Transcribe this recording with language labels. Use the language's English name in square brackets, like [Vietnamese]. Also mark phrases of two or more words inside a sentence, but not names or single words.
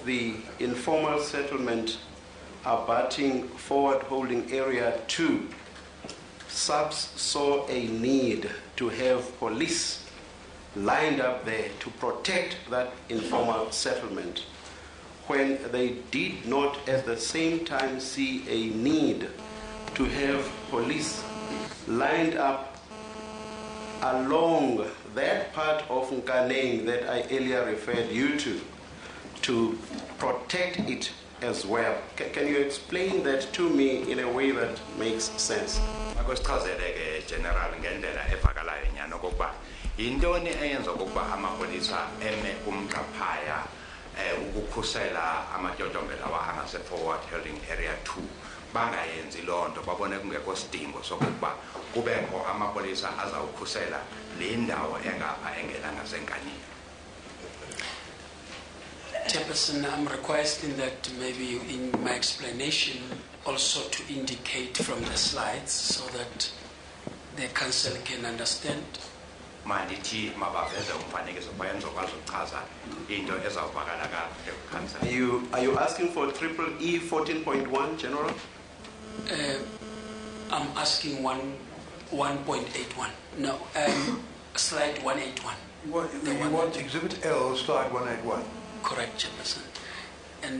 [English] the informal settlement abutting forward holding area 2, SABS saw a need to have police lined up there to protect that informal settlement when they did not at the same time see a need to have police lined up along that part of Nkaneng that I earlier referred you to protect it as well. Can you explain that to me in a way that makes sense? [Xhosa] General ngendlela evakalayo nyana okokuba yintoni eyenza okokuba amapolisa eme kumqaphaya ukukhusela amatyotyombe lawa angase forward holding area 2 bangayenzi lonto babone kungekho sidingo sokuba kubekho amapolisa azawukhusela le ndawo engapha engena ngasenkanyeni. [English] Chairperson, I'm requesting that maybe in my explanation also to indicate from the slides so that the council can understand. [Xhosa] Mandithi mabaveze umfanekiso bayenzokwazi ukuchaza into ezawuvakala kakuhle ku-council. [English] Are you asking for triple E 14.1, General? I'm asking 1.81. No, slide 181. You want Exhibit L, slide 181? Correct, Chairperson. And